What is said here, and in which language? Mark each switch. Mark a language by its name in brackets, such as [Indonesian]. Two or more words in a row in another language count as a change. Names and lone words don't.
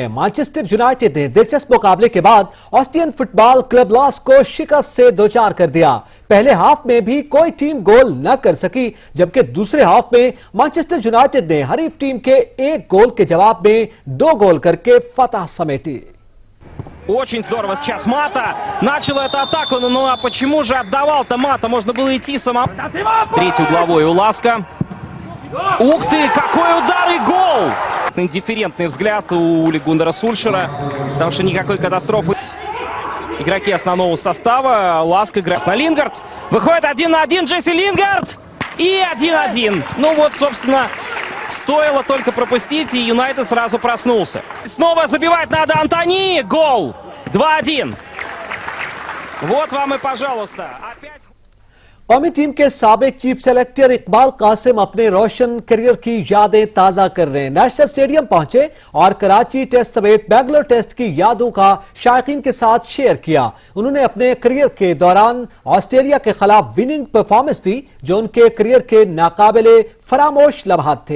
[Urdu] مانچسٹر یونائیٹڈ نے دلچسپ مقابلے کے بعد آسٹین فٹ بال کلب لاس کو شکست سے دوچار کر دیا. پہلے ہاف میں بھی کوئی ٹیم گول نہ کر سکی, جبکہ دوسرے ہاف میں مانچسٹر یونائیٹڈ نے حریف ٹیم کے 1 گول کے جواب میں 2 گول کر کے فتح سمیٹی. [Russian] Очень здорово сейчас Мата начал эту атаку, ну а почему же отдавал-то Мата? Можно было идти самому. Третий угловой у Ласка. Ух ты, какой удар и гол! Индифферентный взгляд у Ули Гундера Сульшера, потому что никакой катастрофы. Игроки основного состава, Ласка играет на Лингард. Выходит 1 на 1 Джесси Лингард. И 1-1. Ну вот, собственно, стоило только пропустить, и Юнайтед сразу проснулся. Снова забивать надо Антони. Гол. 2-1. Вот вам и пожалуйста. Опять... [Urdu] قومی ٹیم کے سابق چیف سلیکٹر اقبال قاسم اپنے روشن کیریئر کی یادیں تازہ کر رہے ہیں۔ نیشنل اسٹیڈیم پہنچے اور کراچی ٹیسٹ سمیت بنگلور ٹیسٹ کی یادوں کا شائقین کے ساتھ شیئر کیا۔ انہوں نے اپنے کیریئر کے دوران آسٹریلیا کے خلاف [English] winning performance [Urdu] دی جو ان کے کیریئر کے ناقابل فراموش لمحات تھے۔